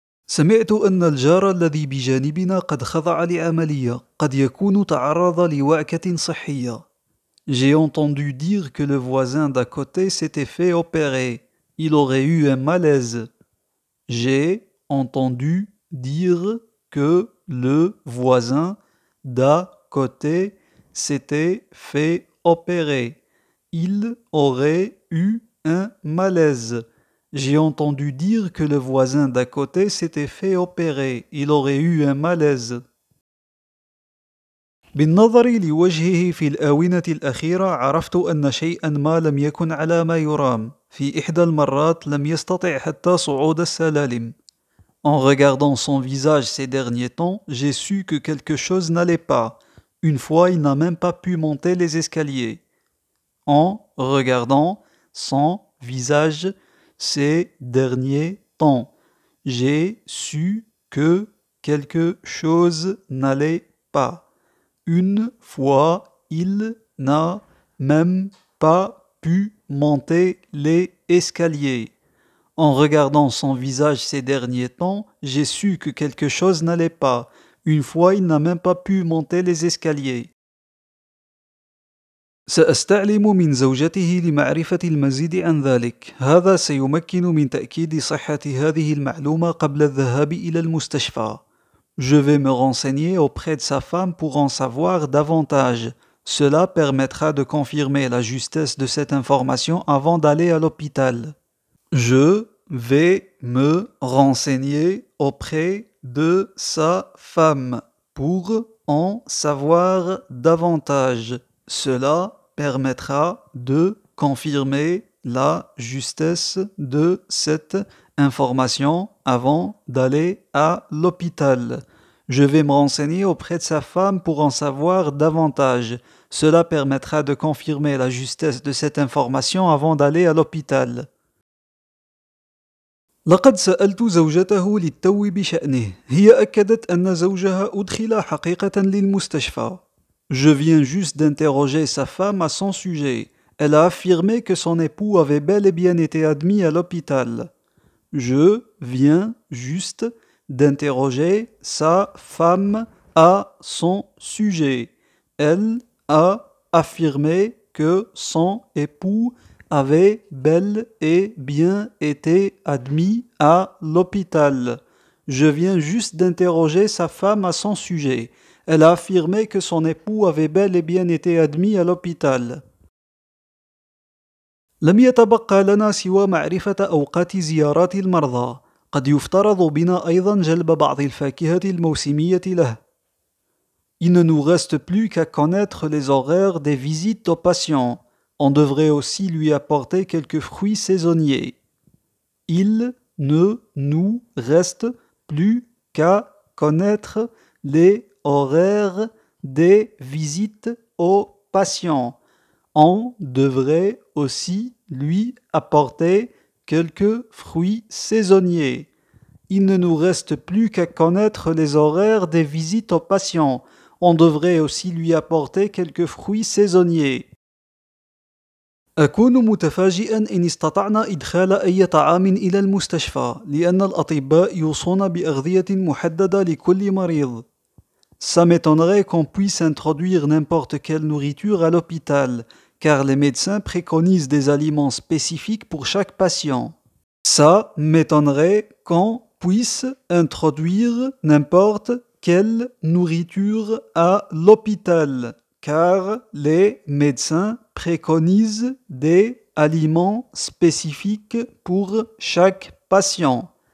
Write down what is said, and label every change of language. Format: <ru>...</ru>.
<ar>سمعت أن الجار الذي بجانبنا قد خضع لعملية، قد يكون تعرض لوعكة صحية.</ar> <fr>J'ai entendu dire que le voisin d'à côté s'était fait opérer. Il aurait eu un malaise. J'ai entendu dire que le voisin d'à côté s'était fait opérer. Il aurait eu un malaise. J'ai entendu dire que le voisin d'à côté s'était fait opérer. Il aurait eu un malaise.</fr> <ar>بالنظر لوجهه في الآونة الأخيرة عرفت أن شيئا ما لم يكن على ما يرام. في إحدى المرات لم يستطع حتى صعود السلالم.</ar> <fr>En regardant son visage ces derniers temps, j'ai su que quelque chose n'allait pas. Une fois, il n'a même pas pu monter les escaliers. En regardant son visage ces derniers temps, j'ai su que quelque chose n'allait pas. Une fois, il n'a même pas pu monter les escaliers. En regardant son visage ces derniers temps, j'ai su que quelque chose n'allait pas. Une fois, il n'a même pas pu monter les escaliers.</fr> <ar>سأستعلم من زوجته لمعرفة المزيد عن ذلك. هذا سيمكن من تأكيد صحة هذه المعلومة قبل الذهاب إلى المستشفى.</ar> <fr>Je vais me renseigner auprès de sa femme pour en savoir davantage. Cela permettra de confirmer la justesse de cette information avant d'aller à l'hôpital. Je vais me renseigner auprès de sa femme pour en savoir davantage. Cela permettra de confirmer la justesse de cette information avant d'aller à l'hôpital. Je vais me renseigner auprès de sa femme pour en savoir davantage. Cela permettra de confirmer la justesse de cette information avant d'aller à l'hôpital.</fr> <ar>لقد سألت زوجته للتو بشأنه. هي أكدت أن زوجها أدخل حقيقة للمستشفى.</ar> <fr>Je viens juste d'interroger sa femme à son sujet. Elle a affirmé que son époux avait bel et bien été admis à l'hôpital. Je viens juste d'interroger sa femme à son sujet. Elle a affirmé que son époux avait bel et bien été admis à l'hôpital. Je viens juste d'interroger sa femme à son sujet. Elle a affirmé que son époux avait bel et bien été admis à l'hôpital.</fr> <ar>لم يتبقى لنا سوى معرفة أوقات زيارات المرضى. قد يفترض بنا أيضا جلب بعض الفاكهة الموسمية له.</ar> <fr>Il ne nous reste plus qu'à connaître les horaires des visites aux patients. On devrait aussi lui apporter quelques fruits saisonniers. Il ne nous reste plus qu'à connaître les horaires des visites aux patients. On devrait aussi lui apporter quelques fruits saisonniers. Il ne nous reste plus qu'à connaître les horaires des visites aux patients. On devrait aussi lui apporter quelques fruits saisonniers.</fr> <ar>أكون متفاجئا إن استطعنا إدخال أي طعام إلى المستشفى لأن الأطباء يوصون بأغذية محددة لكل مريض.</ar> <fr>Ça m'étonnerait qu'on puisse introduire n'importe quelle nourriture à l'hôpital, car les médecins préconisent des aliments spécifiques pour chaque patient. Ça m'étonnerait qu'on puisse introduire n'importe quelle nourriture à l'hôpital, car les médecins préconisent des aliments spécifiques pour chaque patient.</fr>